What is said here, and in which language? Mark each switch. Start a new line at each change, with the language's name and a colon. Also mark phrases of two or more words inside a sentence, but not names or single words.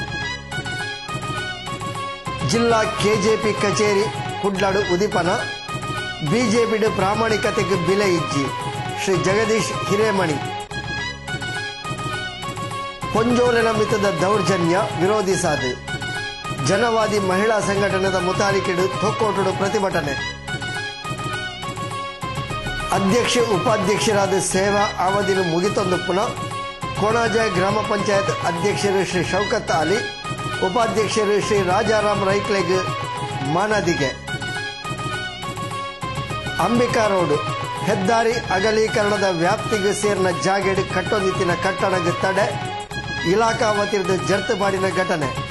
Tulu: ಜಿಲ್ಲಾ ಕೆಜೆಪಿ ಕಚೇರಿ ಕುಡ್ಲಾಡು ಉದಿಪನ ಬಿಜೆಪಿ ಪ್ರಾಮಾಣಿಕತೆಗೆ ಬೆಲೆ ಇಜ್ಜಿ ಶ್ರೀ ಜಗದೀಶ್ ಹಿರೇಮಣಿ. ಪೊಂಜೋಲೆನ ಮಿತದ ದೌರ್ಜನ್ಯ ವಿರೋಧಿಸಾದು ಜನವಾದಿ ಮಹಿಳಾ ಸಂಘಟನೆದ ಮುತಾಲಿಕೆಡು ತೊಕ್ಕೋಟುಡು ಪ್ರತಿಭಟನೆ. ಅಧ್ಯಕ್ಷ ಉಪಾಧ್ಯಕ್ಷರಾದ ಸೇವಾ ಅವಧಿನು ಮುಗಿತೊಂದು ಪುನಃ ಕೋಣಾಜಾಯ್ ಗ್ರಾಮ ಪಂಚಾಯತ್ ಅಧ್ಯಕ್ಷರು ಶ್ರೀ ಶೌಕತ್ ಅಲಿ, ಉಪಾಧ್ಯಕ್ಷರು ಶ್ರೀ ರಾಜಾರಾಮ್ ರೈಕ್ಲೆಗ್ ಮಾನದಿಗೆ. ಅಂಬಿಕಾ ರೋಡ್ ಹೆದ್ದಾರಿ ಅಗಲೀಕರಣದ ವ್ಯಾಪ್ತಿಗೆ ಸೇರಿನ ಜಾಗೆಡ್ ಕಟ್ಟೊಂದಿತ್ತಿನ ಕಟ್ಟಡಕ್ಕೆ ತಡೆ, ಇಲಾಖಾ ವತಿರ್ದು ಜರ್ತುಪಾಡಿನ ಘಟನೆ.